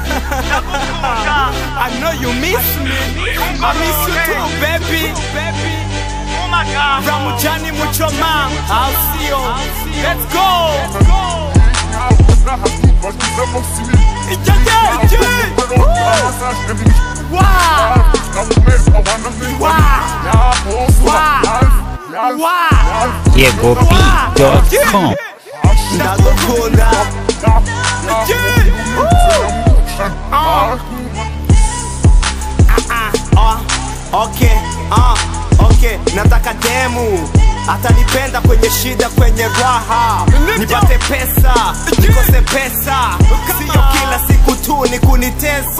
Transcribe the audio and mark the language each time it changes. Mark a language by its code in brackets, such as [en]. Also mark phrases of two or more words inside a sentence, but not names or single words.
[en] I know you miss me. I miss you too, baby. Ramujani Muchoma, I'll see you. Let's go. YegoB.com. [sw] Okay, nataka demu atanipenda kwenye shida, kwenye raha, nipate pesa, nikose pesa, sio kila siku tu ni kunitesa.